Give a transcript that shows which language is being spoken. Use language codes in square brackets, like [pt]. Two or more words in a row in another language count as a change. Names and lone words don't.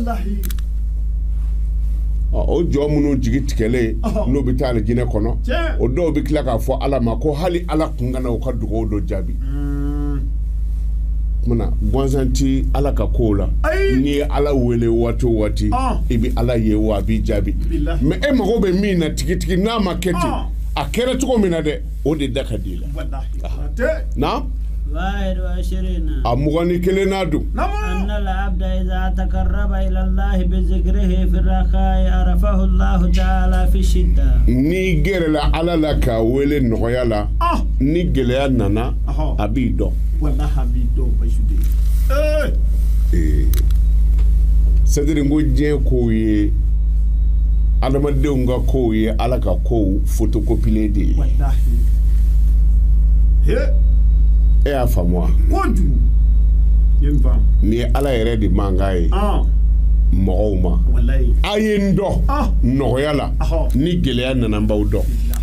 [bm] o jɔ minnu jigi tigɛlen n'o bɛ taa ali jinɛ kɔnɔ o dɔw bɛ tila k'a fɔ ala ma ko hali ala kun kana u ka dugawu dɔ jaabi mana gansan ti ala ka kow la n'i ye ala wele waati o waati i bɛ ala ye wa a b'i jaabi mɛ e mago bɛ min na tigitigi n'a ma kɛ ten a kɛra cogo min na dɛ o de da ka di i la na a mugan ni kelen n'a dun [ar] أن العبد إذا تقرب إلى الله بذكره في الرخاء عرفه الله تعالى في الشدة [bm] n'i gɛrɛla ala la k'a wele nɔgɔya la ni gɛlɛya nana a b'i dɔn c'est-à-dire ko diɲɛ kow ye adamadenw ka kow ye ala ka kow photocopier de ye e y'a faamu wa ni ye ala yɛrɛ de mankan ye mɔgɔw ma a ye n dɔn nɔgɔya la ni gɛlɛya nana n b'aw dɔn